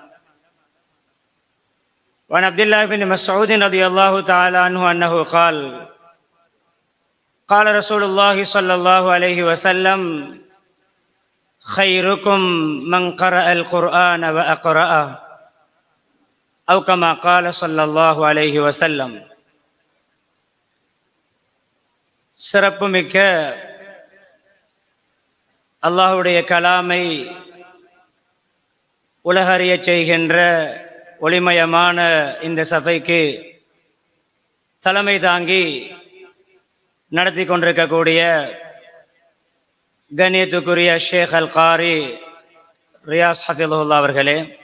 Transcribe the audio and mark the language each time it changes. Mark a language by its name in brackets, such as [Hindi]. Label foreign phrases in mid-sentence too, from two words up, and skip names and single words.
[Arabic] وعن عبد الله بن مسعود رضي الله تعالى عنه أنه قال: قال رسول الله صلى الله عليه وسلم: خيركم من قرأ القرآن وأقرأه، أو كما قال صلى الله عليه وسلم. [Tamil] சிறப்புமிக்க அல்லாஹ்வுடைய கலாமை உலகறியச் செய்கின்ற ஒளிமயமான இந்த சபைக்கு தலைமை தாங்கி நடத்தி கொண்டிருக்கக்கூடிய கண்ணியத்துக்குரிய ஷேக் அல் காரி ரியாஸ் ஹஃபிதுல்லாஹ் அவர்களே,